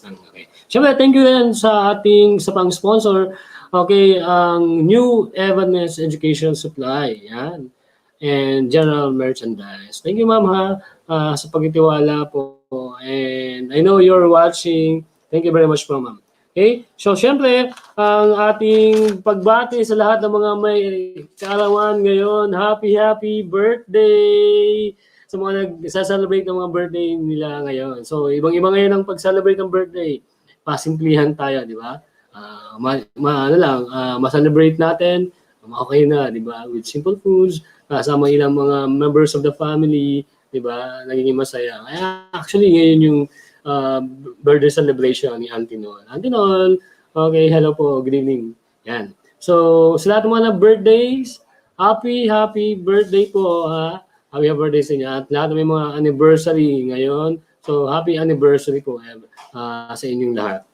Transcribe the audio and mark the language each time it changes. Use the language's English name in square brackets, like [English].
[Filipino] Okay. Siyempre, thank you din sa ating pang-sponsor. Okay, ang New Evanes Education Supply. Yan. [English] And General Merchandise. Thank you, ma'am, [Filipino] sa pagtitiwala po. [English] And I know you're watching. Thank you very much po, ma'am. Okay? [Filipino] So, syempre, ang ating pagbati sa lahat ng mga may kaarawan ngayon, happy birthday! Sa mga nag-celebrate ng mga birthday nila ngayon. So, ibang-iba ngayon ang pag-celebrate ng birthday. pasimplihan tayo, di ba? Ano lang, ma-celebrate natin, okay na, di ba? [English] With simple foods, [Filipino] kasama ilang mga [English] members of the family, [Filipino] di ba? Nagiging masaya. Kaya actually, ngayon yung birthday celebration ni Auntie Nol. [English] Auntie Nol, okay, hello po, good evening. [Filipino] Yan. So, sa lahat ng mga birthdays, happy birthday po, ha? Happy birthday sa inyo. At lahat ng may mga anniversary ngayon, so happy anniversary po sa inyong lahat.